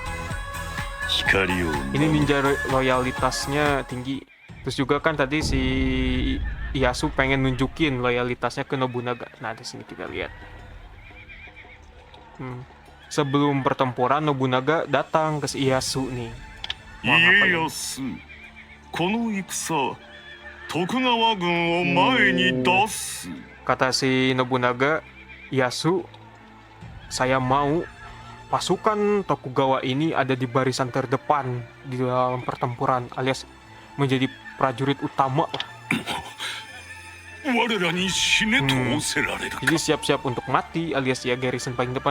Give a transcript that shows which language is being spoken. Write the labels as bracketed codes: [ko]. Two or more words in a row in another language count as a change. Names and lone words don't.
[id] Ini ninja loyalitasnya tinggi. Terus juga kan tadi si Ieyasu pengen nunjukin loyalitasnya ke Nobunaga. Nah di sini kita lihat. Sebelum pertempuran, Nobunaga datang ke si Ieyasu nih. Mau ngapain? [ja] この戦、徳川軍を前に出す。 [id] Kata si Nobunaga, Ieyasu, saya mau pasukan Tokugawa ini ada di barisan terdepan di dalam pertempuran, alias menjadi prajurit utama lah. Jadi siap-siap untuk mati, alias ya garrison paling depan.